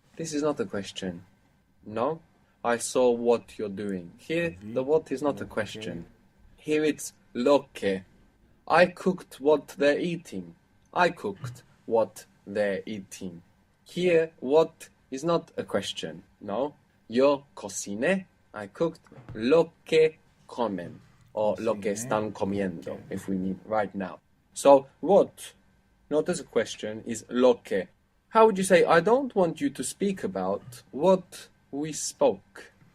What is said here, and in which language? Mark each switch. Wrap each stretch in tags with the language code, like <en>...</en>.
<en>This is not a question. No? I saw what you're doing. Here, the what is not a question. Here it's</en> <es>lo que.</es> <en>I cooked what they're eating. I cooked what they're eating. Here, what is not a question.</en> <es>No? Yo cociné.</es> <en>I cooked</en> <es>lo que comen.</es> <en>Or</en> <es>lo que están comiendo,</es> <en>if we mean right now. So, what, not as a question, is</en> <es>lo que.</es> <en>How would you say, I don't want you to speak about what we spoke?</en>